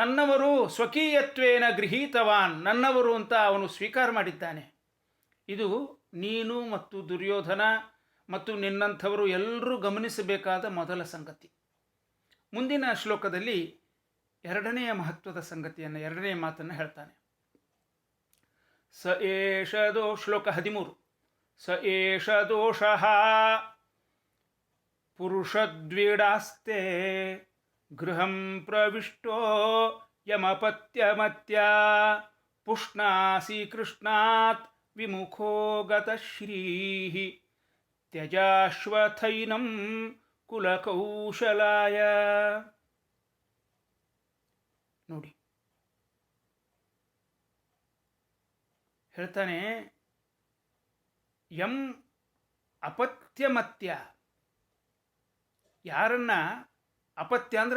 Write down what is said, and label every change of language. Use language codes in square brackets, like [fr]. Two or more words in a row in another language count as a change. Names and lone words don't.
[kn] ತನ್ನವರು [sa] ಸ್ವಕೀಯತ್ವೇನ ಗೃಹೀತವಾನ್, [kn] ನನ್ನವರು ಅಂತ ಅವನು ಸ್ವೀಕಾರ ಮಾಡಿದ್ದಾನೆ. ಇದು ನೀನು ಮತ್ತು ದುರ್ಯೋಧನ ಮತ್ತು ನಿನ್ನಂಥವರು ಎಲ್ಲರೂ ಗಮನಿಸಬೇಕಾದ ಮೊದಲ ಸಂಗತಿ. ಮುಂದಿನ ಶ್ಲೋಕದಲ್ಲಿ ಎರಡನೆಯ ಮಹತ್ವದ ಸಂಗತಿಯನ್ನು, ಎರಡನೆಯ ಮಾತನ್ನು ಹೇಳ್ತಾನೆ. [sa] ಸ ಏಷ ಶ್ಲೋಕ 13. ಸ ಏಷ ದೋಷಃ ಪುರುಷದ್ವೀಡಾಸ್ತೆ ಗೃಹಂ ಪ್ರವಿಷ್ಟೋ ಯಮಪತ್ಯಮತ್ಯ ಪುಷ್ಣಾಸಿ ಕೃಷ್ಣಾತ್ ವಿಮುಖೋ ಗತಶ್ರೀಃ ತ್ಯಜಾಶ್ವಥೈನಂ ಕುಲಕೌಶಲಾಯ. [kn] ನೋಡಿ, ಹೇಳ್ತಾನೆ, [sa] ಯಂ ಅಪತ್ಯಮತ್ಯ, [kn] ಯಾರನ್ನ, ಅಪತ್ಯ ಅಂದ್ರೆ